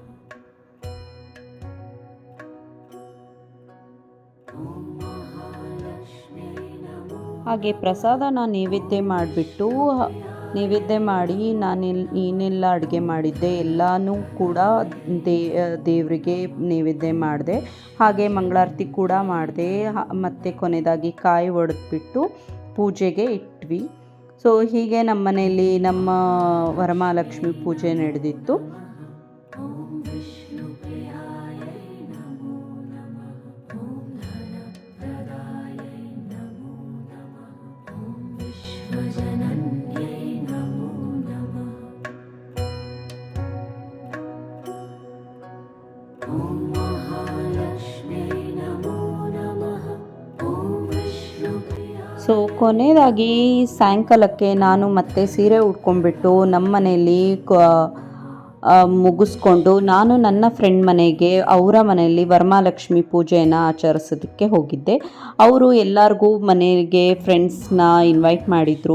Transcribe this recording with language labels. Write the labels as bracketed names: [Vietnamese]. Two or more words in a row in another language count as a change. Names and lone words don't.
[Kannada] ಹಾಗೆ ಪ್ರಸಾದನ ನೈವೇದ್ಯ ಮಾಡಿ ನಾನು ಏನೆಲ್ಲ ಅಡುಗೆ ಮಾಡಿದ್ದೆ ಎಲ್ಲನೂ ಕೂಡ ದೇವರಿಗೆ ನೈವೇದ್ಯ ಮಾಡಿದೆ. ಹಾಗೆ ಮಂಗಳಾರತಿ ಕೂಡ ಮಾಡಿದೆ. ಮತ್ತು ಕೊನೆಯದಾಗಿ ಕಾಯಿ ಒಡೆದ್ಬಿಟ್ಟು ಪೂಜೆಗೆ ಇಟ್ವಿ. ಸೊ ಹೀಗೆ ನಮ್ಮ ಮನೆಯಲ್ಲಿ ನಮ್ಮ ವರಮಹಾಲಕ್ಷ್ಮಿ ಪೂಜೆ ನಡೆದಿತ್ತು. [Sanskrit] विश्वजनन्यै नमो नमः ॐ महालक्ष्म्यै नमो नमः ॐ विष्णुप्रिया. [Kannada] ಸೊ ಕೊನೆಯದಾಗಿ ಸಾಯಂಕಾಲಕ್ಕೆ ನಾನು ಮತ್ತೆ ಸೀರೆ ಉಟ್ಕೊಂಡ್ಬಿಟ್ಟು ನಮ್ಮ ಮನೆಯಲ್ಲಿ ಮುಗಿಸ್ಕೊಂಡು ನಾನು ನನ್ನ ಫ್ರೆಂಡ್ ಮನೆಗೆ, ಅವರ ಮನೆಯಲ್ಲಿ ವರಮಹಾಲಕ್ಷ್ಮಿ ಪೂಜೆಯನ್ನು ಆಚರಿಸೋದಕ್ಕೆ ಹೋಗಿದ್ದೆ. ಅವರು ಎಲ್ಲರಿಗೂ ಮನೆಗೆ [English] friendsna invite [Kannada] ಮಾಡಿದರು.